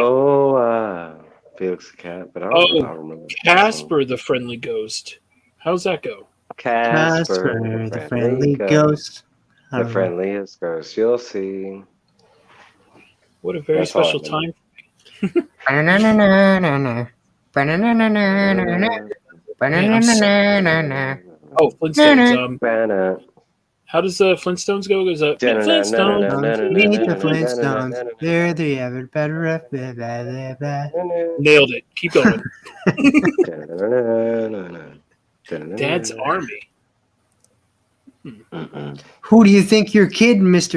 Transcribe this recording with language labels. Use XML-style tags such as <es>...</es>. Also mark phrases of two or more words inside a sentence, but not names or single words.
<en>Oh, Felix the cat, but I Oh, remember that song. Casper the friendly ghost. How's that go? Casper, Casper, the the friendly friendly ghost, ghost. I the don't know. friendliest ghost you'll see. What a very That's all I special remember. time. Banana-na-na-na-na. Banana-na-na-na-na. Man, I'm so. Banana-na-na-na-na. Oh, Flintstones. Banana. How does the Flintstones go? Goes Meet Flintstones. Meet the Flintstones. They're the ever better of blah, blah, blah, blah. Nailed it. Keep going. Dad's Army. Who do you think you're kidding, Mr.</en>